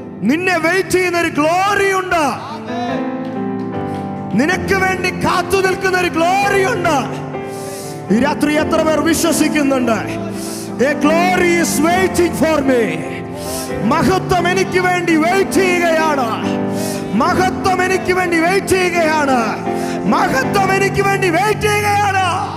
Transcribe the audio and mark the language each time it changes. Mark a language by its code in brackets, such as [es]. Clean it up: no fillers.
[ml] നിന്നെ വെയിറ്റ് ചെയ്യുന്ന ഒരു ഗ്ലോറി ഉണ്ട്. നിനക്ക് വേണ്ടി കാത്തു നിൽക്കുന്ന ഒരു ഗ്ലോറി ഉണ്ട്. ഈ രാത്രി എത്ര പേർ വിശ്വസിക്കുന്നുണ്ട്? [en] A glory is waiting for me. [ml] മഹത്വം എനിക്ക് വേണ്ടി വെയിറ്റ് ചെയ്യുകയാണ്. മഹത്വം എനിക്ക് വേണ്ടി വെയിറ്റ് ചെയ്യുകയാണ്. മഹത്വം എനിക്ക് വേണ്ടി വെയിറ്റ് ചെയ്യുകയാണ്.